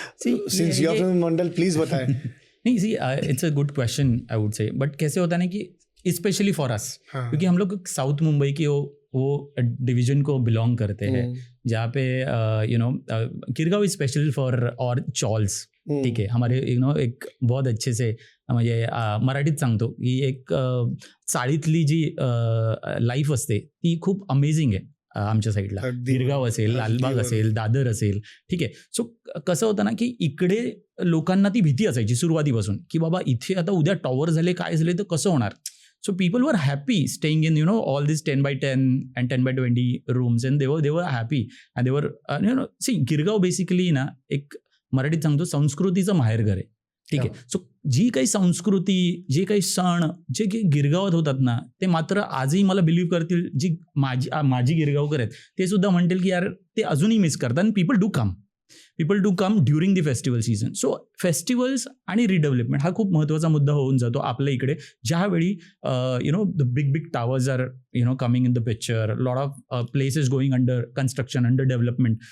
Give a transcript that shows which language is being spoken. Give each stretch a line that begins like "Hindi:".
English: Since you have mandal, please बताएं।
Hindi: नहीं,
English: see it's a good question I would say, but
Hindi: कैसे होता है ना कि
English: specially for us,
Hindi: क्योंकि हम लोग साउथ मुंबई की वो डिवीजन को बिलोंग करते हैं, जहाँ पे किरगांव
English: is special for
Hindi: और चॉल्स,
Marathi: ठीक आहे.
Hindi: हमारे एक बहुत अच्छे से
Marathi: म्हणजे मराठीत सांगतो की एक चाळीतली जी लाईफ असते ती खूप अमेझिंग आहे आमच्या साईडला. गिरगाव असेल, लालबाग असेल, दादर असेल, ठीक आहे. सो कसं होतं ना की इकडे लोकांना ती भीती असायची सुरुवातीपासून की बाबा इथे आता उद्या टॉवर झाले, काय झाले तर कसं होणार.
English: So people were happy staying in, all these 10 by 10 and 10 by 20 rooms, and they were happy, and they were, see,
Marathi: Girgaon basically ना एक मराठीत सांगतो संस्कृतीचं माहेरघर आहे, ठीक आहे. सो जी काही संस्कृती, जे काही सण जे काही गिरगावात होतात ना, ते मात्र आजही मला बिलीव्ह करतील, जी माझी गिरगावकर आहेत ते सुद्धा म्हणतील की यार ते अजूनही मिस करतात.
English: आणि people do come during the festival season.
Marathi: So festivals आणि रिडेव्हलपमेंट हा खूप महत्त्वाचा मुद्दा होऊन जातो आपल्या इकडे, ज्यावेळी
English: The big towers are coming in the picture, lot of places going under construction, under development.